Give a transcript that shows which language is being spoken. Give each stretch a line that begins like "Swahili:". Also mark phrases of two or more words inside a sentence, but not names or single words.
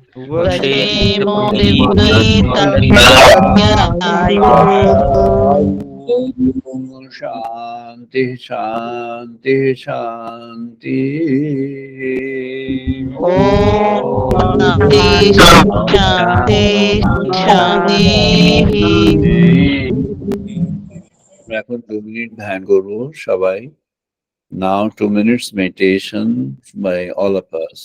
Sanskrit: Vashemo Vivitamyayu शान्ति शान्ति शान्ति ॐ शान्ति शान्ति शान्ति
Bangla: আমরা এখন 2 মিনিট ধ্যান করবো সবাই
English: Now 2 minutes meditation by all of us.